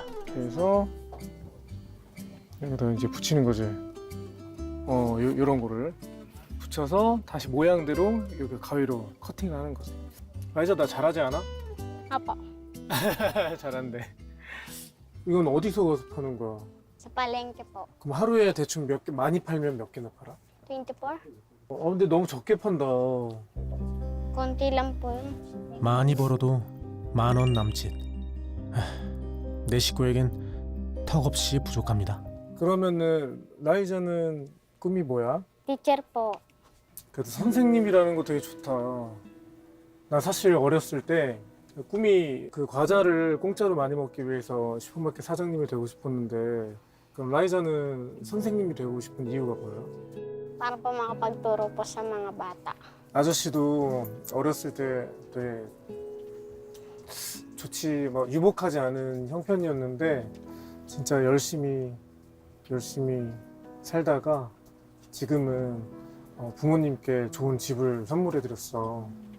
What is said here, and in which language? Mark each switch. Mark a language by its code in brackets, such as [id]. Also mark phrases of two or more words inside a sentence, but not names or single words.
[ko] 그래서 여기다 이제 붙이는 거지. 요런 거를 붙여서 다시 모양대로 여기 가위로 커팅하는 거지. 라이자 나 잘하지 않아? [tl] Apo, [ko] 잘한대. 이건 어디서 가서 파는 거야? [tl] sa palengke po. [ko] 그럼 하루에 대충 몇 개, 많이 팔면 몇 개나 팔아? 24? 근데 너무 적게 판다. [tl] Konti lang po yun. [ko] 많이 벌어도 10,000원 남짓. 내 식구에겐 턱없이 부족합니다. 그러면은 라이자는 꿈이 뭐야? [tl] Teacher po. [ko] 그래도 선생님이라는 거 되게 좋다. 나 사실 어렸을 때 꿈이 그 과자를 공짜로 많이 먹기 위해서 슈퍼마켓 사장님이 되고 싶었는데 그럼 라이자는 선생님이 되고 싶은 이유가 뭐예요? [tl] Para po makapagturo po sa mga bata. [ko] 아저씨도 어렸을 때 되게 좋지 유복하지 않은 형편이었는데 진짜 열심히 살다가 지금은 부모님께 좋은 집을 선물해 드렸어.